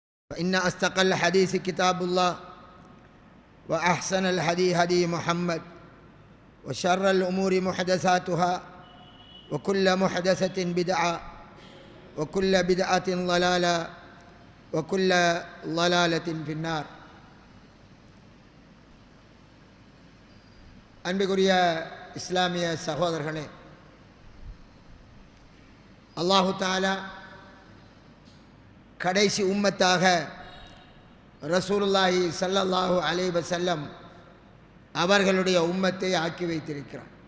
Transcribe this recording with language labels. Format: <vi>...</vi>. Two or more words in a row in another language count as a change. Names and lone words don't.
<ar>فإن أصدق الحديث كتاب الله وأحسن الهدي هدي محمد وشر الأمور محدثاتها وكل محدثة بدعة وكل بدعة ضلالة وكل ضلالة في النار.</ar> <ta>அன்பிற்குரிய இஸ்லாமிய சகோதரர்களே,</ta> <ar>الله تعالى</ar> <ta>கடைசி உம்மத்தாக</ta> <ar>رسول الله صلى الله عليه وسلم</ar> <ta>அவர்களுடைய உம்மத்தை ஆக்கி வைத்திருக்கிறார்.</ta>